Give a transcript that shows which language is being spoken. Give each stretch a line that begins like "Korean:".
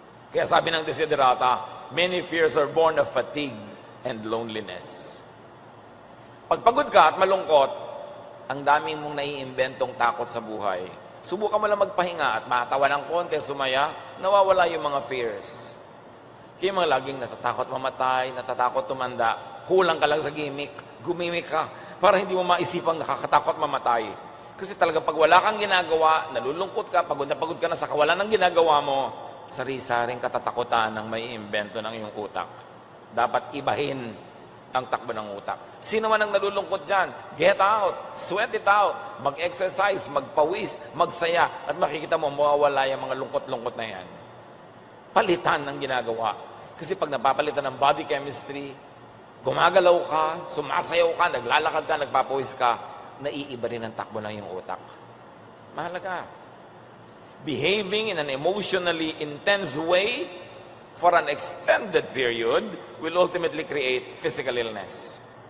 Filipino: Kaya sabi ng
English: Desiderata, many fears are born of fatigue and loneliness.
Filipino: Pag pagod ka at malungkot, ang dami mong naiimbentong takot sa buhay. Subukan mo lang magpahinga at matawa ng konti, sumaya, nawawala yung mga fears. Kaya mga laging natatakot mamatay, natatakot tumanda, kulang ka lang sa gimmick, gumimik ka, para hindi mo maisipang nakakatakot mamatay. Kasi talaga pag wala kang ginagawa, nalulungkot ka, pagod ka na sa kawalan ng ginagawa mo, sari-saring katatakutan ng may imbento ng iyong utak. Dapat ibahin ang takbo ng utak. Sino man ang nalulungkot dyan,
English: get out, sweat it out,
Filipino: mag-exercise, magpawis, magsaya, at makikita mo, mawawala yung mga lungkot-lungkot na yan. Palitan ng ginagawa. Kasi pag napapalitan ng body chemistry, gumagalaw ka, sumasayaw ka, naglalakad ka, nagpapawis ka, naiiba rin ang takbo ng iyong utak. Mahalaga.
English: Behaving in an emotionally intense way for an extended period will ultimately create physical illness.